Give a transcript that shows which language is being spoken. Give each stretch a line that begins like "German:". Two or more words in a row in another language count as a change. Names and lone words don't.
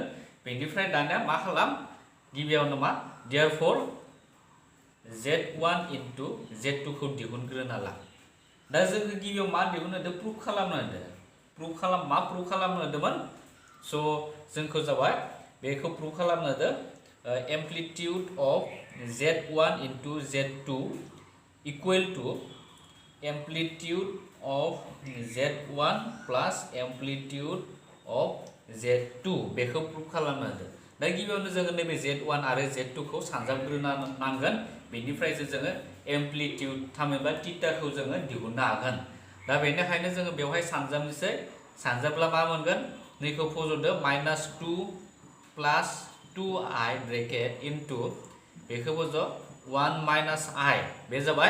Bodo: बेनिफ्राय दानिया मा खालाम गिबियावनो मा
English: therefore Z1 into Z2
Bodo: खौ दिहुनग्रोना ला। दा जोङो गिबियाव मा दिहुननो होदों प्रुफ खालामनो होदों। मा प्रुफ खालामनो होदोंमोन स' जोंखौ जाबाय बेखौ प्रुफ खालामनो होदों
English: amplitude of Z1 into Z2 equal to amplitude of Z1 plus amplitude of Z2
Bodo: बेखौ प्रुफ खालामनो होदों। दा गिबियावनो जोङो नैबे Z1 आरो Z2 खौ सानजाबग्रोना नांगोन। बेनिफ्रायसो जोङो एम्प्लिट्यूड थामहिनबा थीटाखौ जोङो दिहुननो हागोन। दा बेनिखायनो जोङो बेवहाय सानजाबनोसै सानजाब्ला मा मोनगोन नैखौ फज'दो -2 प्लस 2i
English: bracket into
Bodo: बेखौबो ज' 1 माइनास I बे जाबाय।